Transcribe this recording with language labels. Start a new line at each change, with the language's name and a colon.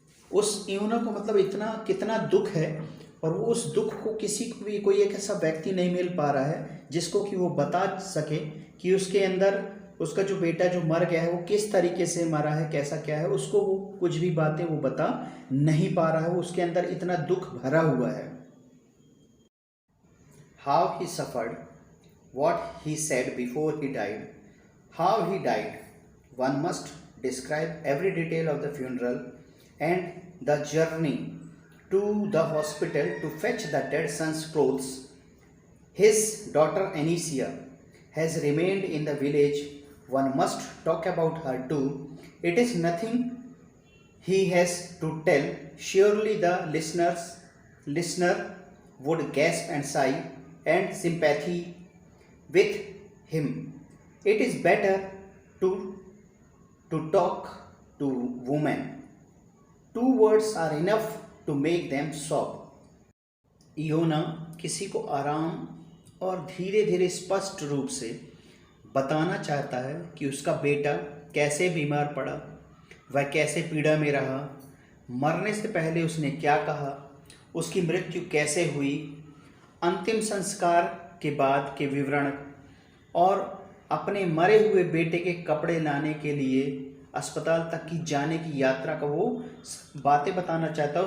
Hindi: उस इयोना को इतना कितना दुख है, और वो उस दुख को किसी को भी, कोई एक ऐसा व्यक्ति नहीं मिल पा रहा है जिसको कि वो बता सके कि उसके अंदर उसका जो बेटा जो मर गया है वो किस तरीके से मरा है, कैसा क्या है। उसको वो कुछ भी बातें वो बता नहीं पा रहा है, उसके अंदर इतना दुख भरा हुआ है।
English: How he suffered, what he said before he died, how he died. One must describe every detail of the funeral and the journey to the hospital to fetch the dead son's clothes. His daughter Anicia has remained in the village. One must talk about her too. It is nothing he has to tell. Surely the listener would gasp and sigh and sympathy with him. It is better to talk to women. 2 words are enough to make them sob.
Hindi: इयोना किसी को आराम और धीरे धीरे स्पष्ट रूप से बताना चाहता है कि उसका बेटा कैसे बीमार पड़ा, वह कैसे पीड़ा में रहा, मरने से पहले उसने क्या कहा, उसकी मृत्यु कैसे हुई, अंतिम संस्कार के बाद के विवरण, और अपने मरे हुए बेटे के कपड़े लाने के लिए अस्पताल तक की जाने की यात्रा का वो बातें बताना चाहता है।